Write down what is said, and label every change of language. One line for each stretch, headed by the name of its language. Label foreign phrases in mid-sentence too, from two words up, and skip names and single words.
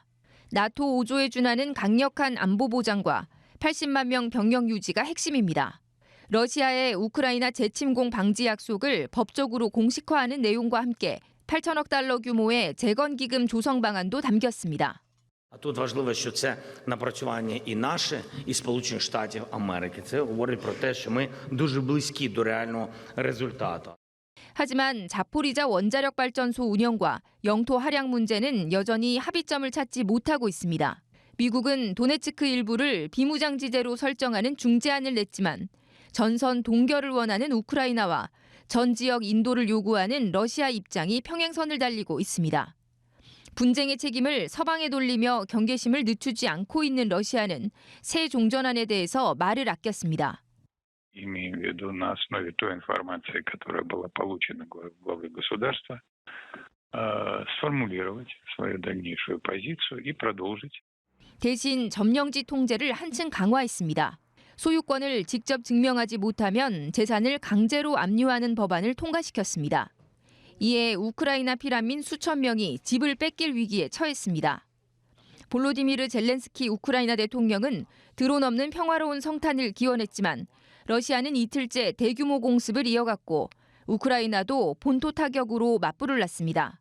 Korean: 나토 5조에 준하는 강력한 안보 보장과 80만 명 병력 유지가 핵심입니다. 러시아의 우크라이나 재침공 방지 약속을 법적으로 공식화하는 내용과 함께 8천억 달러 규모의 재건기금 조성 방안도 담겼습니다.
Ukrainian: Тут важливо, що це напрацювання і наше, і Сполучених Штатів Америки. Це говорить про те, що ми дуже близькі до реального результату.
Korean: 하지만 자포리자 원자력 발전소 운영과 영토 할약 문제는 여전히 합의점을 찾지 못하고 있습니다. 미국은 도네츠크 일부를 비무장지대로 설정하는 중재안을 냈지만 전선 동결을 원하는 우크라이나와 전 지역 인도를 요구하는 러시아 입장이 평행선을 달리고 있습니다. 분쟁의 책임을 서방에 돌리며 경계심을 늦추지 않고 있는 러시아는 새 종전안에 대해서 말을 아꼈습니다.
Russian: Имеем в виду на основе той информации, которая была получена главой государства, сформулировать свою дальнейшую позицию и продолжить.
Korean: 대신 점령지 통제를 한층 강화했습니다. 소유권을 직접 증명하지 못하면 재산을 강제로 압류하는 법안을 통과시켰습니다. 이에 우크라이나 피난민 수천 명이 집을 뺏길 위기에 처했습니다. 볼로디미르 젤렌스키 우크라이나 대통령은 드론 없는 평화로운 성탄을 기원했지만 러시아는 이틀째 대규모 공습을 이어갔고 우크라이나도 본토 타격으로 맞불을 놨습니다.